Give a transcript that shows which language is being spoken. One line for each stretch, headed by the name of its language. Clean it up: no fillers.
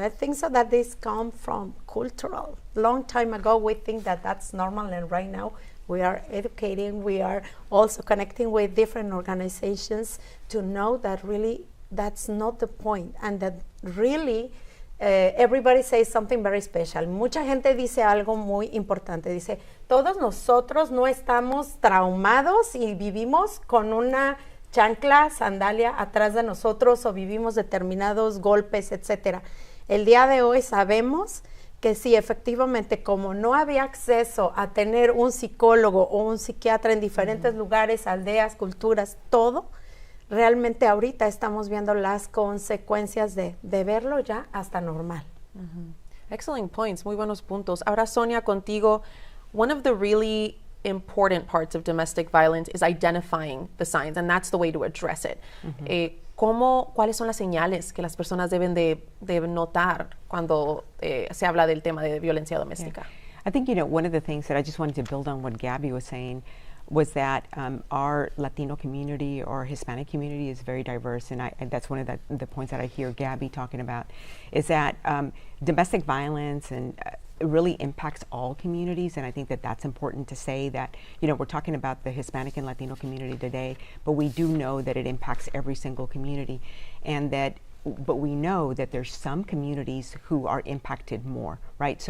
English: But I think so that this come from cultural. Long time ago, we think that that's normal, and right now we are educating, we are also connecting with different organizations to know that really that's not the point, and that really everybody says something very special.
Spanish: Mucha gente dice algo muy importante, dice, todos nosotros no estamos traumados y vivimos con una chancla, sandalia atrás de nosotros, o vivimos determinados golpes, etcétera. El día de hoy sabemos que sí, efectivamente, como no había acceso a tener un psicólogo o un psiquiatra en diferentes lugares, aldeas, culturas, todo, realmente ahorita estamos viendo las consecuencias de verlo ya hasta normal.
English: Excellent points,
Spanish: muy buenos puntos. Ahora, Sonia, contigo,
English: one of the really important parts of domestic violence is identifying the signs, and that's the way to address it.
Spanish: ¿Cuáles son las señales que las personas deben de notar cuando se habla del tema de violencia doméstica?
English: Yeah. I think, one of the things that I just wanted to build on what Gabby was saying was that our Latino community or Hispanic community is very diverse, and that's one of the points that I hear Gabby talking about, is that domestic violence and it really impacts all communities, and I think that that's important to say that, we're talking about the Hispanic and Latino community today, but we do know that it impacts every single community, but we know that there's some communities who are impacted more, right?